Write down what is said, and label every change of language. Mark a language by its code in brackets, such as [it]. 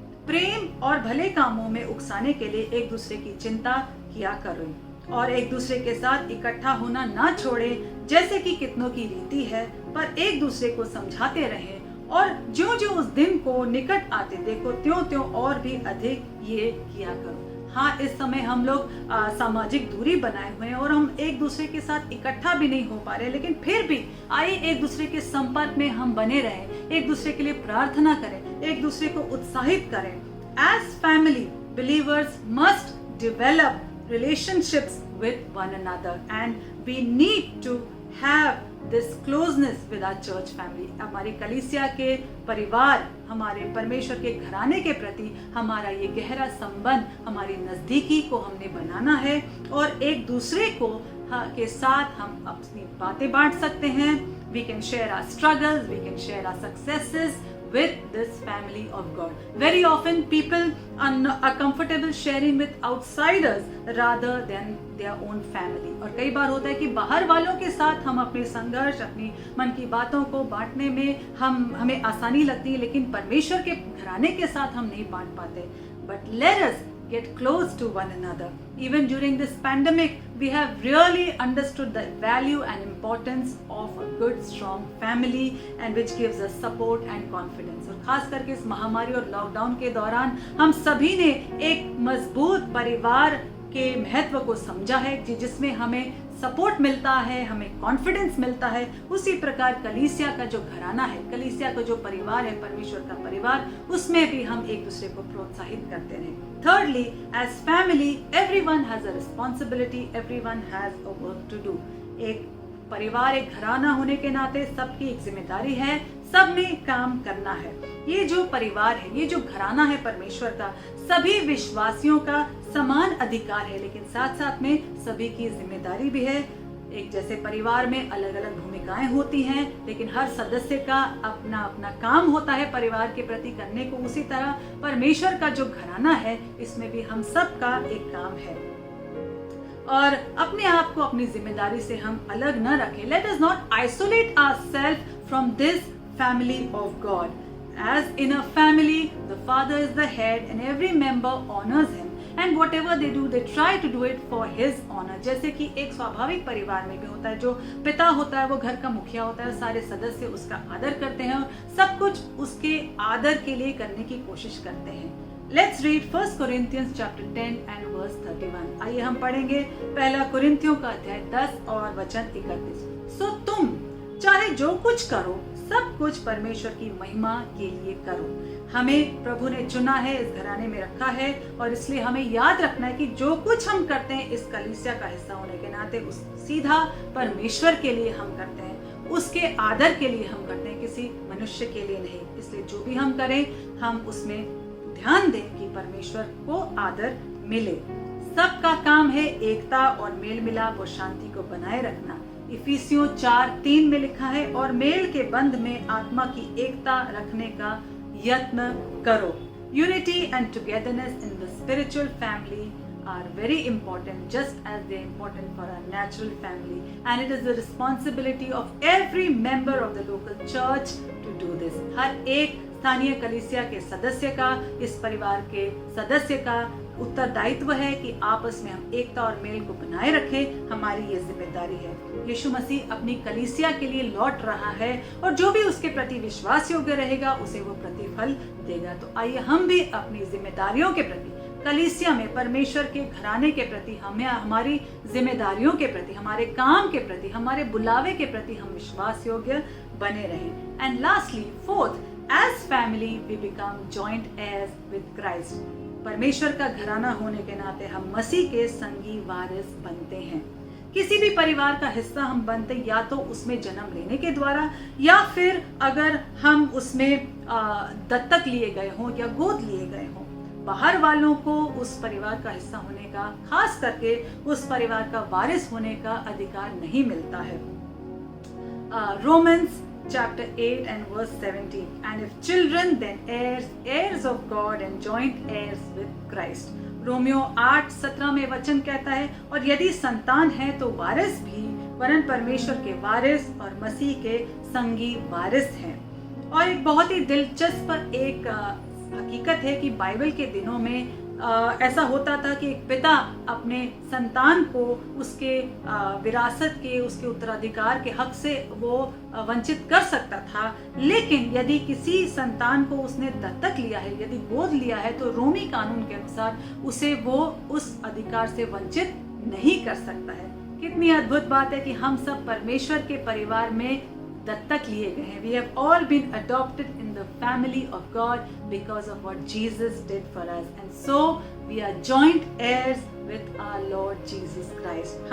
[hi] प्रेम और भले कामों में उकसाने के लिए एक दूसरे की चिंता किया करो और एक दूसरे के साथ इकट्ठा होना ना छोड़े, जैसे कि कितनों की रीति है, पर एक दूसरे को समझाते रहें, और ज्यों ज्यों उस दिन को निकट आते देखो त्यों त्यों और भी अधिक ये किया करो। हाँ, इस समय हम लोग सामाजिक दूरी बनाए हुए हैं और हम एक दूसरे के साथ इकट्ठा भी नहीं हो पा रहे, लेकिन फिर भी आइए एक दूसरे के संपर्क में हम बने रहें, एक दूसरे के लिए प्रार्थना करें, एक दूसरे को उत्साहित करें। [en] As family, believers must develop relationships with one another and we need to have this closeness with our church family। [hi] हमारी कलीसिया के परिवार, हमारे परमेश्वर के घराने के प्रति हमारा ये गहरा संबंध, हमारी नजदीकी को हमने बनाना है और एक दूसरे को के साथ हम अपनी बातें बांट सकते हैं। [en] We can share our struggles, we can share our successes with this family of God. Very often people are comfortable sharing with outsiders rather than their own family। [hi] और कई बार होता है कि बाहर वालों के साथ हम अपने संघर्ष, अपनी मन की बातों को बांटने में हमें आसानी लगती है, लेकिन परमेश्वर के घराने के साथ हम नहीं बांट पाते। [en] But let us get close to one another. Even during this pandemic, we have really understood the value and importance of a good, strong family and which gives us support and confidence। [hi] और खास करके इस महामारी और lockdown के दौरान हम सभी ने एक मजबूत परिवार के महत्व को समझा है, जिसमें हमें सपोर्ट मिलता है, हमें कॉन्फिडेंस मिलता है। उसी प्रकार कलीसिया का जो घराना है, कलीसिया का जो परिवार है, परमेश्वर का परिवार, उसमें भी हम एक दूसरे को प्रोत्साहित करते रहें। [en] Thirdly, as family, everyone has a responsibility, everyone has a work to do। [hi] एक परिवार एक घराना होने के नाते सबकी एक जिम्मेदारी है, सबने काम करना है। ये जो परिवार है, ये जो घराना है परमेश्वर का, सभी विश्वासियों का समान अधिकार है, लेकिन साथ साथ में सभी की जिम्मेदारी भी है। एक जैसे परिवार में अलग अलग भूमिकाएं होती हैं, लेकिन हर सदस्य का अपना अपना काम होता है परिवार के प्रति करने को। उसी तरह परमेश्वर का जो घराना है, इसमें भी हम सब का एक काम है। और अपने आप को अपनी जिम्मेदारी से हम अलग न रखें। [en] Let us not isolate ourselves from this family of God. As in a family, the father is the head and every member honors him. And whatever they do, they try to do it for his honor. [hi] जैसे कि एक स्वाभाविक परिवार में भी होता है, जो पिता होता है वो घर का मुखिया होता है, सारे सदस्य उसका आदर करते हैं और सब कुछ उसके आदर के लिए करने की कोशिश करते हैं। [en] Let's read 1 Corinthians chapter 10 and verse 31. [hi] आइए हम पढ़ेंगे पहला कुरिन्थियों का अध्याय 10 और वचन 31। सो तुम चाहे जो कुछ करो, सब कुछ परमेश्वर की महिमा के लिए करो। हमें प्रभु ने चुना है, इस घराने में रखा है, और इसलिए हमें याद रखना है कि जो कुछ हम करते हैं इस कलीसिया का हिस्सा होने के नाते उस सीधा परमेश्वर के लिए हम करते हैं, उसके आदर के लिए हम करते हैं, किसी मनुष्य के लिए नहीं। इसलिए जो भी हम करें, हम उसमें ध्यान दें कि परमेश्वर को आदर मिले। सबका काम है एकता और मेल मिलाप और शांति को बनाए रखना। इफिसियों 4:3 में लिखा है, और मेल के बंध में आत्मा की एकता रखने का यत्न करो। [en] Unity and togetherness in the spiritual family are very important, just as they are important for our natural family, and it is the responsibility of every member of the local church to do this. [hi] हर एक स्थानीय कलीसिया के सदस्य का, इस परिवार के सदस्य का उत्तरदायित्व है कि आपस में हम एकता और मेल को बनाए रखें। हमारी ये जिम्मेदारी है। यीशु मसीह अपनी कलीसिया के लिए लौट रहा है, और जो भी उसके प्रति विश्वास योग्य रहेगा उसे वो प्रतिफल देगा। तो आइए हम भी अपनी जिम्मेदारियों के प्रति, कलीसिया में परमेश्वर के घराने के प्रति, हमें हमारी जिम्मेदारियों के प्रति, हमारे काम के प्रति, हमारे बुलावे के प्रति हम विश्वास योग्य बने रहें। [en] And lastly, fourth, as family we become joint as with Christ. [hi] परमेश्वर का घराना होने के नाते हम मसीह के संगी वारिस बनते हैं। किसी भी परिवार का हिस्सा हम बनते या तो उसमें जन्म लेने के द्वारा, या फिर अगर हम उसमें दत्तक लिए गए हों या गोद लिए गए हों। बाहर वालों को उस परिवार का हिस्सा होने का, खास करके उस परिवार का वारिस होने का अधिकार नहीं मिलता है। [en] Romans chapter 8 and verse 17, and if children then heirs, heirs of God and joint heirs with Christ. [hi] Romeo 8:17 में वचन कहता है, और यदि संतान है तो वारिस भी, वरन परमेश्वर के वारिस और मसीह के संगी वारिस हैं। और एक बहुत ही दिलचस्प एक हकीकत है कि बाइबल के दिनों में ऐसा होता था कि एक पिता अपने संतान को उसके विरासत के, उसके उत्तराधिकार के हक से वो वंचित कर सकता था। लेकिन यदि किसी संतान को उसने दत्तक लिया है, यदि गोद लिया है, तो रोमी कानून के अनुसार उसे वो उस अधिकार से वंचित नहीं कर सकता है। कितनी अद्भुत बात है कि हम सब परमेश्वर के परिवार में दत्तक लिए गए हैं। [en] We have all been adopted in the family of God because of what Jesus did for us, and so we are joint heirs with our Lord Jesus Christ.